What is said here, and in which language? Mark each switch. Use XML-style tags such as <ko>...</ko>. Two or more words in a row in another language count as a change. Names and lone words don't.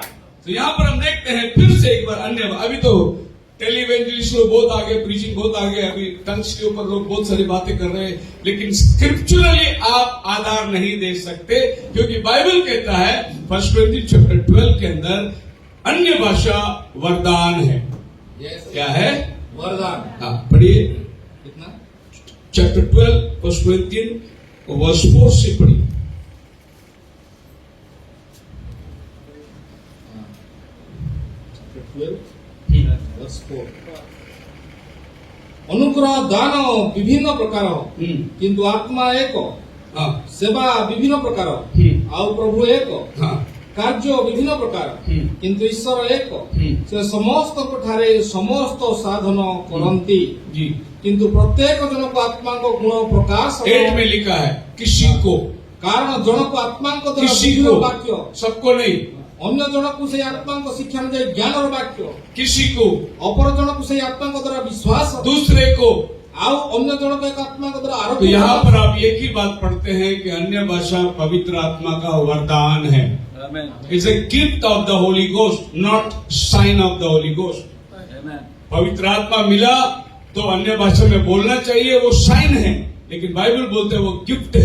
<hi>तो यहां पर हम देखते हैं फिर से एक बार अन्य, अभी तो टेलीवेंजलिस्ट लोग बहुत आगे, प्रीचिंग बहुत आगे, अभी टंग्स के ऊपर लोग बहुत सारी बातें कर रहे हैं, लेकिन स्क्रिप्चुरली आप आधार नहीं दे सकते, क्योंकि बाइबल कहता है 1 कोरिन्थियंस चैप्टर 12 के अंदर अन्य भाषा वरदान है। क्या है? वरदान। हाँ, पढ़िए कितना? चैप्टर 12 1 कोरिन्थियंस वर्स 4 से पढ़िए।</hi> <or>ଅନୁଗ୍ରହ ଦାନ ବିଭିନ୍ନ ପ୍ରକାର, କିନ୍ତୁ ଆତ୍ମା ଏକ,</or> <hi>हाँ,</hi> <or>ସେବା ବିଭିନ୍ନ ପ୍ରକାର, ଆଉ ପ୍ରଭୁ ଏକ,</or> <hi>हाँ,</hi> <or>କାର୍ଯ୍ୟ ବିଭିନ୍ନ ପ୍ରକାର, କିନ୍ତୁ ଈଶ୍ୱର ଏକ। ସେ ସମସ୍ତଙ୍କ ଠାରେ ସମସ୍ତ ସାଧନ କରନ୍ତି,</or> <hi>जी।</hi> <or>କିନ୍ତୁ ପ୍ରତ୍ୟେକ ଜଣକୁ ଆତ୍ମାଙ୍କ ଗୁଣ ପ୍ରକାଶ</or> <hi>8 में लिखा है किसी को,</hi> <or>କାରଣ ଜଣକୁ ଆତ୍ମାଙ୍କ ଦ୍ୱାରା</or> <hi>किसी</hi> <or>ବିଭିନ୍ନ</or> <hi>को,</hi> <or>ବାକ୍ୟ,</or> <hi>सबको नहीं,</hi> <or>ଅନ୍ୟ ଜଣକୁ ସେଇ ଆତ୍ମାଙ୍କ ଶିକ୍ଷା ଅନୁଯାୟୀ ଜ୍ଞାନର ବାକ୍ୟ,</or> <hi>किसी को,</hi> <or>ଅପର ଜଣକୁ ସେଇ ଆତ୍ମାଙ୍କ ଦ୍ୱାରା ବିଶ୍ୱାସ,</or> <hi>दूसरे को।</hi> <or>ଆଉ ଅନ୍ୟ ଜଣକୁ ଏକ ଆତ୍ମାଙ୍କ ଦ୍ୱାରା</or> <hi>तो</hi> <or>ଆରୋଗ୍ୟ।</or> <hi>यहाँ पर आप एक ही बात पढ़ते हैं कि अन्य भाषा पवित्र आत्मा का वरदान है।</hi> <en>It's a gift of the Holy Ghost, not sign of the Holy Ghost.</en> <hi>पवित्र आत्मा मिला तो अन्य भाषा में बोलना चाहिए वो साइन है, लेकिन बाइबल बोलते हैं वो गिफ्ट है।</hi>